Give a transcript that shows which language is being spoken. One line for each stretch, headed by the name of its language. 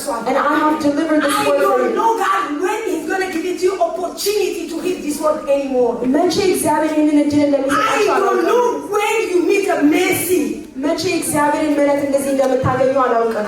English: And I have delivered this word for you. I don't know God when he's going to give it you opportunity to read this word anymore.
Amharic: መቼ እግዚአብሔር ይህንን እድል እንደሚሰጣችሁ
English: I don't know when you meet a mercy.
Amharic: መቼ እግዚአብሔርን ምሕረት እንደዚህ እንደምታገኙ አላውቅም።